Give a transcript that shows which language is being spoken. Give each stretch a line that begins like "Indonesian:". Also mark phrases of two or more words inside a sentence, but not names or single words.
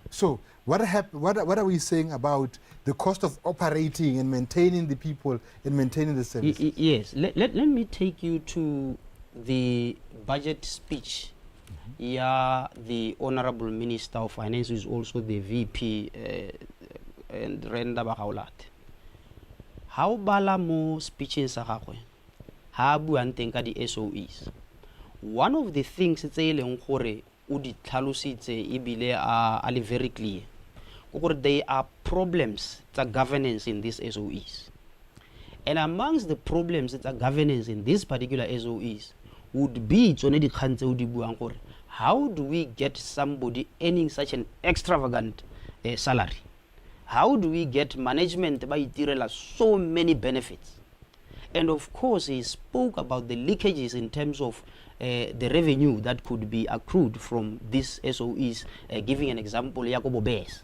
English: So what are we saying about the cost of operating and maintaining the people and maintaining the services? Yes. Let me take you to the budget speech. Yeah, the Honorable Minister of Finance, who is also the VP, and Ndaba Gaolathe.
Tswana: How bala mo speeches sa gagwe? Ha buang teng ka di SOEs.
English: One of the things
Tswana: tse e leng gore o di tlhalositse ebile a le
English: very clear,
Tswana: gore
English: there are problems
Tswana: tsa
English: governance in these SOEs. And amongst the problems tsa governance in these particular SOEs would be
Tswana: tsone di kgang tse o di buang gore
English: how do we get somebody earning such an extravagant salary? How do we get management by itirela so many benefits? And of course, he spoke about the leakages in terms of the revenue that could be accrued from these SOEs, giving an example, Yakobo Bes.